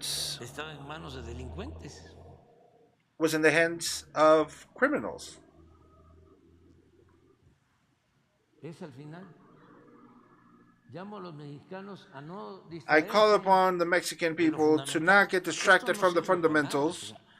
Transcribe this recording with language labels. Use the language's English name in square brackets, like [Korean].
[Spanish] estaba en manos de delincuentes. [English] Was in the hands of criminals. [Spanish] Es al final. Llamo a los mexicanos a no [English] I call upon the Mexican people to not get distracted from the fundamentals.